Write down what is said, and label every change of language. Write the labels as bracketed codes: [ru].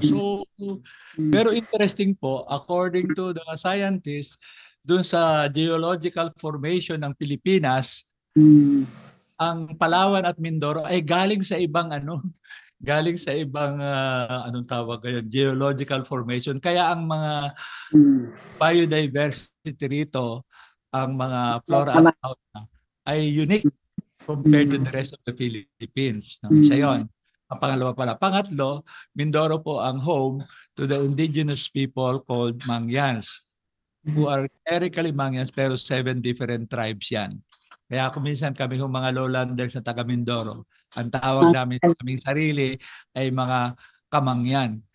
[tl] So, pero interesting po, [en] according to the scientists, [tl] dun sa geological formation ng Pilipinas, ang Palawan at Mindoro ay galing sa ibang galing sa ibang anong tawag ngayon, geological formation. Kaya ang mga biodiversity rito, ang mga flora at fauna ay unique [en] compared to the rest of the Philippines. [tl] No? Isa yun. Ang pangalawa pala. Pangatlo, Mindoro po ang [en] home to the indigenous people called Mangyans, who are technically Mangyans pero 7 different tribes yan. [tl] Kaya kung minsan kami yung mga lowlanders na taga Mindoro, ang tawag namin sa aming sarili ay mga kamangyan.